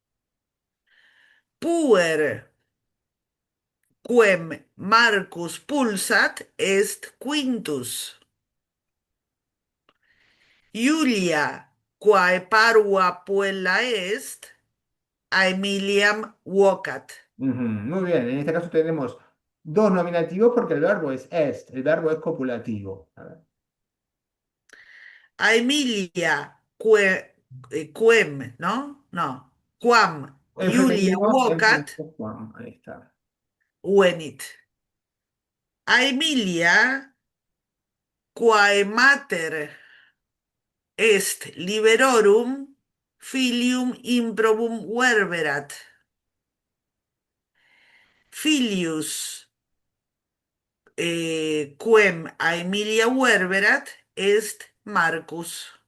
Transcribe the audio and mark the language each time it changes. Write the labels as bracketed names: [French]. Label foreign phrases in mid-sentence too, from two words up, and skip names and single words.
[Latin] Puer quem Marcus pulsat est Quintus. Iulia quae parua puella est Aemiliam vocat. [Spanish] Muy bien, en este caso tenemos dos nominativos porque el verbo es est, el verbo es copulativo. A ver. [Latin] Aemilia quem, [Spanish] ¿no? No. Quam En [Latin] Iulia [Spanish] femenino, [Latin] vocat [Spanish] ahí está. [Latin] venit. Aemilia quae mater est liberorum filium improbum verberat. Filius quem Aemilia verberat est Marcus.